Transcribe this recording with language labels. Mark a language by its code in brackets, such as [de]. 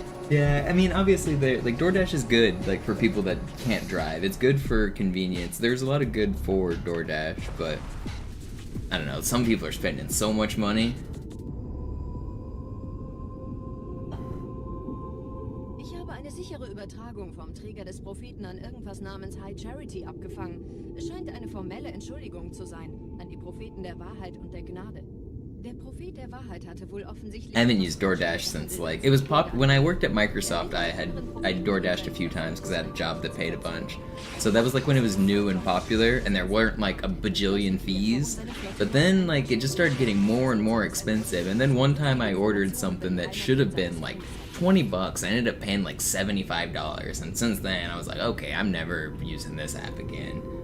[en] Yeah, I mean, obviously, like DoorDash is good, like for people that can't drive. It's good for convenience. There's a lot of good for DoorDash, but I don't know. Some people are spending so much money. [de] Ich habe eine sichere Übertragung vom Träger des Propheten an irgendwas namens High Charity abgefangen. Es scheint eine formelle Entschuldigung zu sein an die Propheten der Wahrheit und der Gnade. Der Prophet der Wahrheit hatte wohl offensichtlich. [en] I haven't used DoorDash since like it was when I worked at Microsoft. I DoorDashed a few times because I had a job that paid a bunch. So that was like when it was new and popular, and there weren't like a bajillion fees. But then like it just started getting more and more expensive. And then one time I ordered something that should have been like $20. I ended up paying like $75, and since then I was like, okay, I'm never using this app again.